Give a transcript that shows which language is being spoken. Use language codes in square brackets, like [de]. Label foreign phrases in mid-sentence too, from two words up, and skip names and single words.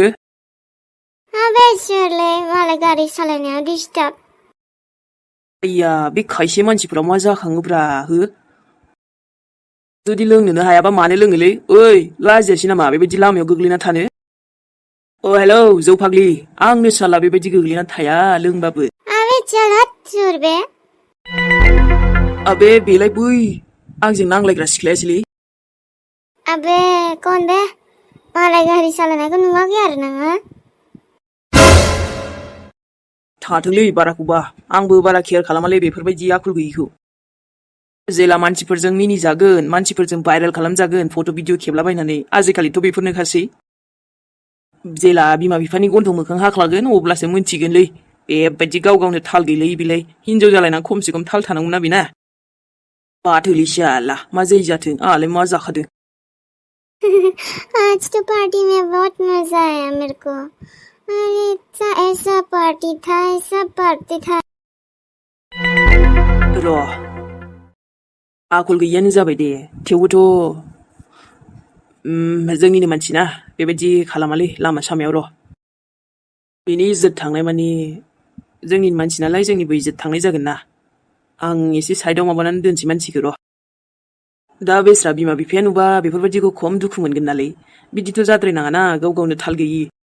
[brx] बे सोरलै मालाय गारि सालायनायाव डिस्टार्ब आया बे खायसे मानसिफ्रा मा जाखाङोब्रा हो जुदि लोंनोनो हायाबा मानो लोङोलै ओइ लाजियासै नामा बेबायदि लामायाव गोग्लैना थानो हेलौ जौ फाग्लि आंनो साला बेबायदि गोग्लैना थाया लोंबाबो [hi] चल हट चोर बे [brx] अबे बेलाय बै आंजों नांलायग्रा सिख्लायासैलै [hi] अबे कौन बे [brx] मालाय गारि सालायनायखौ नुवाखै आरो नोङो थाथोंलै बाराखौबा आंबो बारा केयार खालामालै बेफोरबायदि आखल गैयिखौ जेला मानसिफोरजों मिनिजागोन मानसिफोरजों भाइरेल खालामजागोन [en] photo video [brx] खेबलाबायनानै आजिखालिथ' बेफोरनोखासै जेला बिमा बिफानि गन्थं मोखां हाख्लागोन अब्लासो मोनथिगोनलै बेबायदि गावनो थाल गैलै बिलाय हिनजाव जालायना खमसे खम थाल थानांगौ ना बेना माथोलै साला मा जायो जाथों आंहालाय मा जाखादों [hi] आज तो पार्टी में बहुत मजा आया मेरे को अरे ऐसा पार्टी था [brx] र' आखल गैयियानो जाबाय दे थेवबोथ' जोंनिनो मानसि ना बेबायदि खालामालै लामा सामायाव र' बेनि इज्जत थांनाय मानि जोंनि मानसि नालाय जोंनिबो इज्जत थांनाय जागोन ना आं एसे साइडआव माबानानै दोनसै मानसिखौ र' दा बेस्रा बिमा बिफाया नुबा बेफोरबायदिखौ खम दुखु मोनगोन नालै बिदिथ' जाद्रायनाङाना गावनो थाल गैयि